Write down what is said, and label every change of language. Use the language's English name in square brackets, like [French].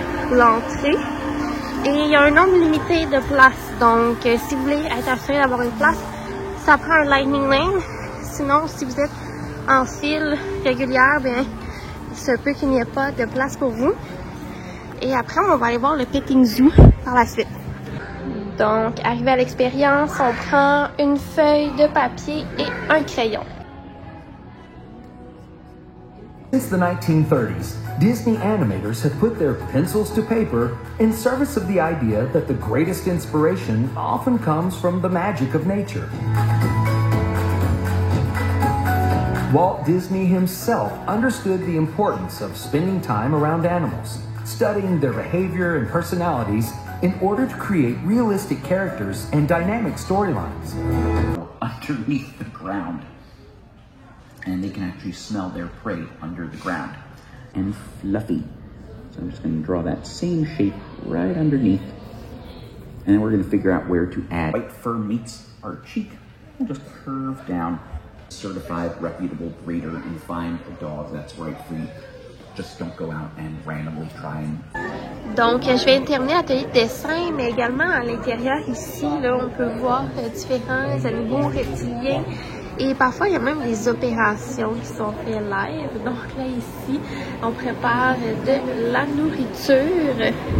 [French] l'entrée et il y a un nombre limité de places, donc si vous voulez être assuré d'avoir une place, ça prend un Lightning Lane, sinon si vous êtes en file régulière, bien il se peut qu'il n'y ait pas de place pour vous et après on va aller voir le Petting Zoo par la suite. Donc, arrivé à l'expérience, on prend une feuille de papier et un crayon. [English] Since the 1930s, Disney animators have put their pencils to paper in service of the idea that the greatest inspiration often comes from the magic of nature. Walt Disney himself understood the importance of spending time around animals, studying their behavior and personalities in order to create realistic characters and dynamic storylines. Underneath the ground, and they can actually smell their prey under the ground. And fluffy. So I'm just going to draw that same shape right underneath, and then we're going to figure out where to add. White fur meets our cheek. We'll just curve down. Certified, reputable breeder, and find a dog that's right for you. Just don't go out and randomly try and... [French] Donc, je vais terminer l'atelier de dessin, mais également à l'intérieur ici, là, on peut voir différents animaux reptiliens et parfois il y a même des opérations qui sont faites live. Donc là ici, on prépare de la nourriture.